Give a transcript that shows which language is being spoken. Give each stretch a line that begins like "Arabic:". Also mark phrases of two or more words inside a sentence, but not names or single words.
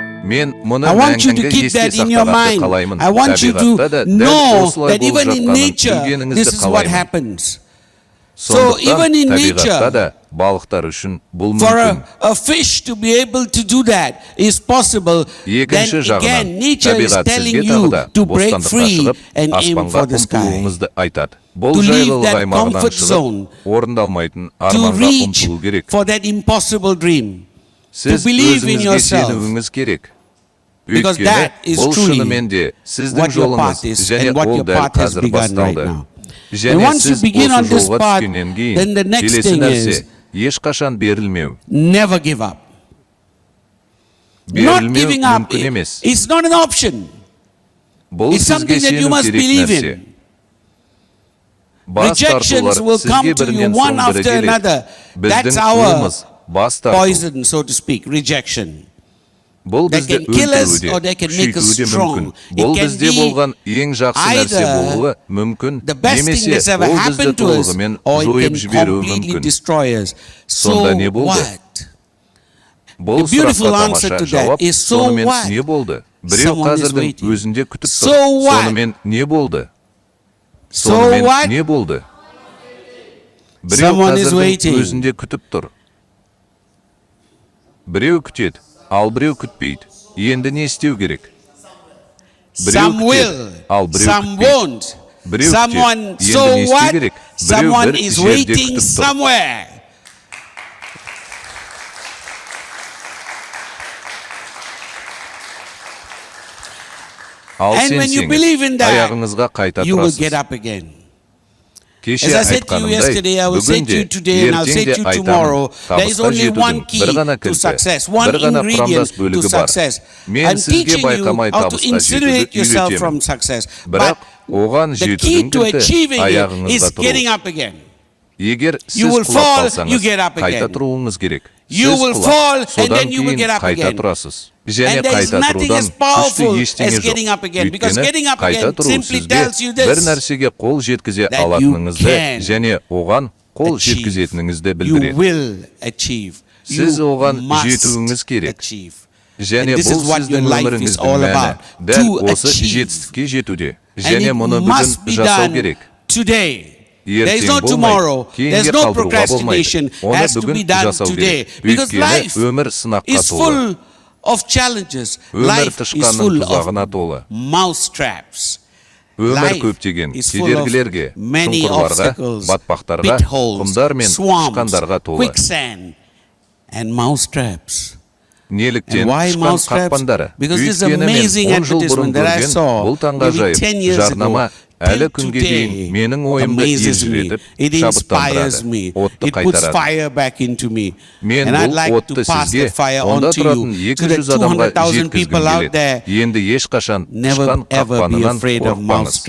Kazakh: Мен мұны
English: I want you to
Kazakh: мәңгіге
English: keep
Kazakh: есте
English: that in your
Kazakh: сақтағанды
English: mind.
Kazakh: қалаймын.
English: I want you to
Kazakh: Табиғатта да дәл
English: know
Kazakh: осылай
English: that
Kazakh: болып
English: even in
Kazakh: жатқанын
English: nature, this
Kazakh: білгеніңізді
English: is what
Kazakh: қалаймын.
English: happens. So
Kazakh: Сондықтан
English: even in
Kazakh: табиғатта
English: nature,
Kazakh: да балықтар үшін бұл
English: for
Kazakh: мүмкін.
English: a fish to be able to do that is possible. Then
Kazakh: Екінші жағынан,
English: again, nature is
Kazakh: табиғат
English: telling
Kazakh: сізге
English: you
Kazakh: тағы да
English: to break
Kazakh: бостандыққа
English: free
Kazakh: шығып,
English: and aim
Kazakh: аспанға
English: for the sky.
Kazakh: ұмтылуыңызды айтады. Бұл
English: To leave
Kazakh: жайлылық
English: that
Kazakh: аймағынан
English: comfort zone,
Kazakh: шығып, орындалмайтын
English: To
Kazakh: арманға
English: reach
Kazakh: ұмтылу керек.
English: for that impossible dream.
Kazakh: Сіз
English: believe in
Kazakh: өзіңізге
English: yourself.
Kazakh: сенуіңіз керек.
English: Because
Kazakh: Өйткені
English: that is
Kazakh: бұл
English: truly
Kazakh: шынымен де сіздің
English: what your
Kazakh: жолыңыз
English: path is
Kazakh: және
English: and what
Kazakh: ол
English: your
Kazakh: дәл
English: path has
Kazakh: қазір
English: begun right
Kazakh: басталды.
English: now. And
Kazakh: Және
English: once you
Kazakh: сіз
English: begin on
Kazakh: осы
English: this
Kazakh: жолға
English: path,
Kazakh: түскеннен
English: then the
Kazakh: кейін
English: next
Kazakh: келесі
English: thing
Kazakh: нәрсе
English: is
Kazakh: ешқашан берілмеу.
English: never give up. Not
Kazakh: Берілмеу
English: giving up
Kazakh: мүмкін емес.
English: is not an option.
Kazakh: Бұл
English: It's
Kazakh: сізге
English: something that you
Kazakh: сену
English: must
Kazakh: керек
English: believe
Kazakh: нәрсе.
English: in.
Kazakh: Бас
English: Rejections
Kazakh: тартулар
English: will come
Kazakh: сізге
English: to you
Kazakh: бірінен
English: one
Kazakh: соң бірі
English: after another.
Kazakh: келеді.
English: That's
Kazakh: Біздің
English: our
Kazakh: ұлымыз бас тарту.
English: poison, so to speak, rejection.
Kazakh: Бұл
English: They
Kazakh: бізді
English: can kill us
Kazakh: өлтіруде,
English: or they can make us
Kazakh: күшейтуі де
English: strong.
Kazakh: мүмкін.
English: It
Kazakh: Бұл
English: can
Kazakh: бізде
English: be
Kazakh: болған ең жақсы нәрсе
English: either
Kazakh: болуы мүмкін,
English: the best thing
Kazakh: немесе
English: that's ever
Kazakh: ол бізді
English: happened to us,
Kazakh: толығымен
English: or it
Kazakh: жойып
English: can
Kazakh: жіберуі
English: completely
Kazakh: мүмкін.
English: destroy us.
Kazakh: Сонда не
English: So
Kazakh: болды?
English: what?
Kazakh: Бұл
English: The beautiful
Kazakh: сұраққа
English: answer
Kazakh: тамаша
English: to that
Kazakh: жауап,
English: is so
Kazakh: сонымен
English: what?
Kazakh: не болды? Біреу
English: Someone is
Kazakh: қазірдің
English: waiting.
Kazakh: өзінде күтіп
English: So
Kazakh: тұр.
English: what?
Kazakh: Сонымен не болды?
English: So
Kazakh: Сонымен
English: what?
Kazakh: не болды? Біреу
English: Someone is
Kazakh: қазірдің
English: waiting.
Kazakh: өзінде күтіп тұр. Біреу күтеді, ал біреу күтпейді. Енді не істеу керек? Біреу
English: Some
Kazakh: күтеді,
English: will,
Kazakh: ал біреу
English: some
Kazakh: күтпейді.
English: won't.
Kazakh: Біреу
English: Someone,
Kazakh: күтеді, енді
English: so
Kazakh: не істеу
English: what?
Kazakh: керек? Біреу
English: Someone
Kazakh: бір
English: is
Kazakh: жерде
English: waiting
Kazakh: күтіп тұр.
English: somewhere.
Kazakh: Ал
English: And when you believe in
Kazakh: сенсеңіз,
English: that,
Kazakh: аяғыңызға қайта
English: You will get
Kazakh: тұрасыз.
English: up again.
Kazakh: Кеше
English: As I said to you yesterday, I
Kazakh: айтқанымдай,
English: will say
Kazakh: бүгін
English: to you
Kazakh: де,
English: today, and I'll say
Kazakh: ертең де
English: to you
Kazakh: айтамын.
English: tomorrow, there is
Kazakh: Табысқа
English: only one
Kazakh: жетудің
English: key
Kazakh: бір ғана
English: to
Kazakh: кілті,
English: success, one
Kazakh: бір ғана
English: ingredient
Kazakh: құрамдас
English: to
Kazakh: бөлігі бар.
English: success.
Kazakh: Мен
English: I'm
Kazakh: сізге
English: teaching you
Kazakh: байқамай
English: how to
Kazakh: табысқа
English: insulate
Kazakh: жетуді
English: yourself
Kazakh: үйретемін.
English: from success.
Kazakh: Бірақ
English: But
Kazakh: оған
English: the key
Kazakh: жетудің
English: to
Kazakh: кілті
English: achieving it
Kazakh: аяғыңызға
English: is getting
Kazakh: тұру.
English: up again.
Kazakh: Егер
English: You
Kazakh: сіз
English: will
Kazakh: құлап
English: fall,
Kazakh: қалсаңыз,
English: you get up
Kazakh: қайта
English: again.
Kazakh: тұруыңыз керек.
English: You
Kazakh: Сіз
English: will
Kazakh: құлап,
English: fall, and
Kazakh: содан
English: then you will
Kazakh: кейін
English: get up
Kazakh: қайта
English: again.
Kazakh: тұрасыз. Және
English: And there is
Kazakh: қайта
English: nothing
Kazakh: тұрудан
English: as powerful
Kazakh: күшті
English: as
Kazakh: ештеңе
English: getting
Kazakh: жоқ.
English: up again, because
Kazakh: Өйткені
English: getting up
Kazakh: қайта
English: again
Kazakh: тұру
English: simply
Kazakh: сізге
English: tells you this,
Kazakh: бір нәрсеге қол жеткізе
English: that you
Kazakh: алатыныңызды
English: can
Kazakh: және оған қол
English: achieve.
Kazakh: жеткізетініңізді
English: You
Kazakh: білдіреді.
English: will achieve.
Kazakh: Сіз
English: You
Kazakh: оған
English: must
Kazakh: жетуіңіз керек.
English: achieve.
Kazakh: Және
English: And this
Kazakh: бұл
English: is what your
Kazakh: сіздің
English: life is
Kazakh: өміріңіздің
English: all
Kazakh: мәні.
English: about.
Kazakh: Дәл
English: To
Kazakh: осы
English: achieve.
Kazakh: жетістікке жетуде.
English: And
Kazakh: Және
English: it
Kazakh: мұны
English: must
Kazakh: бүгін
English: be
Kazakh: жасау
English: done
Kazakh: керек.
English: today. There is
Kazakh: Ертең
English: no
Kazakh: болмай,
English: tomorrow. There's
Kazakh: кейінге
English: no
Kazakh: қалдыруға
English: procrastination.
Kazakh: болмайды. Оны
English: Has to
Kazakh: бүгін
English: be done
Kazakh: жасау
English: today.
Kazakh: керек.
English: Because
Kazakh: Өйткені
English: life
Kazakh: өмір сынаққа
English: is
Kazakh: толы.
English: full of challenges.
Kazakh: Өмір
English: Life is
Kazakh: тышқанның
English: full
Kazakh: тұзағына
English: of
Kazakh: толы.
English: mouse traps.
Kazakh: Өмір
English: Life
Kazakh: көптеген
English: is full of
Kazakh: кедергілерге,
English: many
Kazakh: шұңқырларға,
English: obstacles,
Kazakh: батпақтарға,
English: pitholes,
Kazakh: құмдар мен
English: swamps,
Kazakh: тышқандарға толы.
English: quicksand, and mouse traps.
Kazakh: Неліктен
English: And why
Kazakh: тышқан
English: mouse traps?
Kazakh: қақпандары?
English: Because this
Kazakh: Өйткені мен
English: amazing
Kazakh: 10 жыл бұрын
English: advertisement that I
Kazakh: көрген
English: saw
Kazakh: бұл таңғажайып
English: maybe 10 years
Kazakh: жарнама
English: ago
Kazakh: әлі
English: till
Kazakh: күнге
English: today
Kazakh: дейін менің ойымды
English: amazes me.
Kazakh: елжіретіп,
English: It inspires
Kazakh: шабыттандырады,
English: me.
Kazakh: отты
English: It puts
Kazakh: қайтарады.
English: fire back into me.
Kazakh: Мен
English: And I'd
Kazakh: бұл
English: like
Kazakh: отты
English: to pass
Kazakh: сізге,
English: that fire
Kazakh: онда
English: on to
Kazakh: тұратын
English: you, to the
Kazakh: 200 адамға
English: 200,000
Kazakh: жеткізгім
English: people out
Kazakh: келеді.
English: there.
Kazakh: Енді ешқашан
English: Never
Kazakh: тышқан
English: ever be
Kazakh: қақпанынан
English: afraid of mouse
Kazakh: қорықпаңыз.